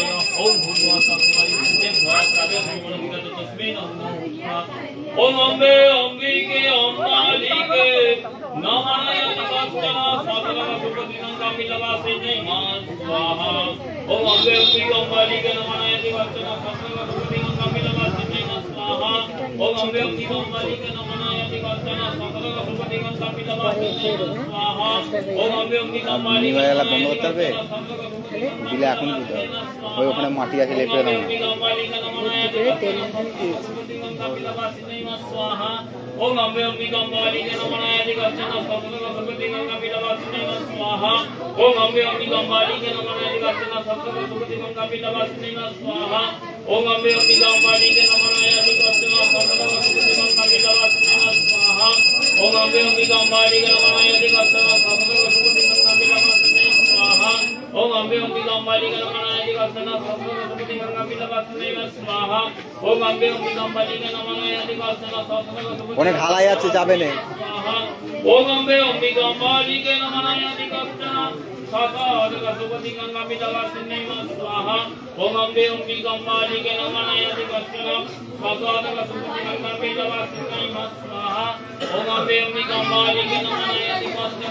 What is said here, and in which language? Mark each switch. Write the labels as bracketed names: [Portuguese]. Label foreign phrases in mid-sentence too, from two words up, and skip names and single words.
[Sanskrit] ओम भूर्भुवः स्वस्तिवायुः प्रातः संपूर्णविगत तस्मै नमो भूत्वा ओम अम्बे अंबिके अंबालिके नमः कश्चन सपदक सुपतिकं कामिलवासिने स्वाहा ओम अम्बे अंबिके अंबालिके नमः कश्चन सपदक सुपतिकं कामिलवासिने स्वाहा ओम अम्बे अंबिके अंबालिके नमः कश्चन सपदक सुपतिकं कामिलवासिने स्वाहा ओम अम्बे अंबिके अंबालिके [Bangla] বন্ধ করতে হবে দিলে এখন দিতে হবে ওই ওখানে মাটি আছে লেপে দাও [Sanskrit] ओम अम्बे अंबिके अंबालिके नमः कश्चन सपदक सुपतिकं कामिलवासिने स्वाहा ओम अम्बे अंबिके अंबालिके नमः कश्चन सपदक सुपतिकं कामिलवासिने स्वाहा ओम अम्बे अंबिके अंबालिके नमः कश्चन सपदक सुपतिकं कामिलवासिने स्वाहा ओम अम्बे अंबिके अंबालिके नमः कश्चन सपदक सुपतिकं कामिलवासिने स्वाहा ओम अम्बे अंबिके अंबालिके नमः कश्चन सपदक सुपतिकं कामिलवासिने स्वाहा ओम अम्बे अंबिके अंबालिके नमः कश्चन सपदक [Bangla] অনেক ঢালাই আছে যাবে না [Sanskrit] ओम अम्बे अंबिके अंबालिके नमः कश्चन सपदक सुपतिकं कामिलवासिने स्वाहा ओम अम्बे अंबिके अंबालिके नमः कश्चन सपदक सुपतिकं कामिलवासिने स्वाहा ओम अम्बे अंबिके अंबालिके नमः कश्चन